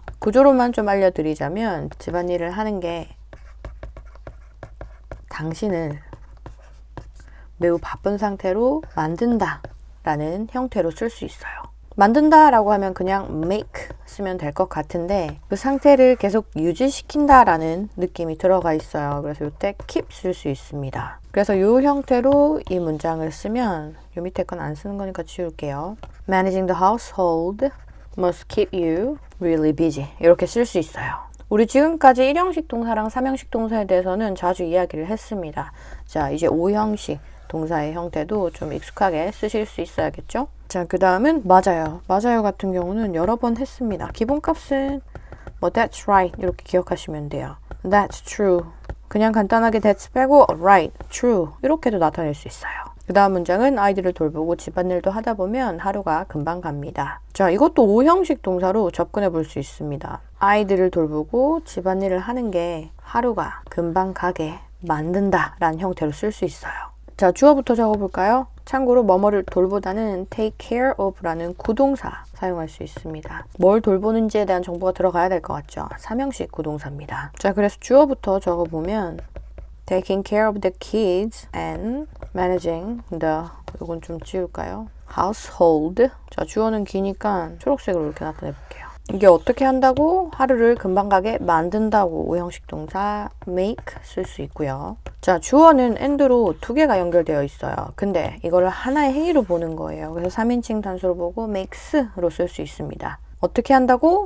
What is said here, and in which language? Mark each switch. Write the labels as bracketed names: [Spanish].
[Korean] 구조로만 좀 알려드리자면 집안일을 하는 게 당신을 매우 바쁜 상태로 만든다 라는 형태로 쓸 수 있어요. 만든다 라고 하면 그냥 make 쓰면 될 것 같은데 그 상태를 계속 유지시킨다 라는 느낌이 들어가 있어요. 그래서 이때 keep 쓸 수 있습니다. 그래서 이 형태로 이 문장을 쓰면 이 밑에 건 안 쓰는 거니까 지울게요. [English] Managing the household must keep you really busy 이렇게 쓸 수 있어요. [Korean] 우리 지금까지 1형식 동사랑 3형식 동사에 대해서는 자주 이야기를 했습니다. 자, 이제 5형식 동사의 형태도 좀 익숙하게 쓰실 수 있어야겠죠? 자, 그 다음은 맞아요. 맞아요 같은 경우는 여러 번 했습니다. 기본값은 뭐 [English] that's right [Korean] 이렇게 기억하시면 돼요. [English] That's true. [Korean] 그냥 간단하게 that's 빼고 right, true 이렇게도 나타낼 수 있어요. 그 다음 문장은 아이들을 돌보고 집안일도 하다 보면 하루가 금방 갑니다. 자, 이것도 5형식 동사로 접근해 볼 수 있습니다. 아이들을 돌보고 집안일을 하는 게 하루가 금방 가게 만든다 라는 형태로 쓸 수 있어요. 자, 주어부터 적어볼까요? 참고로 뭐뭐를 돌보다는 take care of 라는 구동사 사용할 수 있습니다. 뭘 돌보는지에 대한 정보가 들어가야 될 것 같죠? 3형식 구동사입니다. [English] 자, 그래서 주어부터 적어보면 taking care of the kids and managing the [Korean] 이건 좀 지울까요? [English] household. [Korean] 자, 주어는 기니까 초록색으로 이렇게 나타내 볼게요. 이게 어떻게 한다고? 하루를 금방 가게 만든다고 5형식 동사 make 쓸 수 있고요. 자, 주어는 and로 두 개가 연결되어 있어요. 근데 이걸 하나의 행위로 보는 거예요. 그래서 3인칭 단수로 보고 makes로 쓸 수 있습니다. 어떻게 한다고?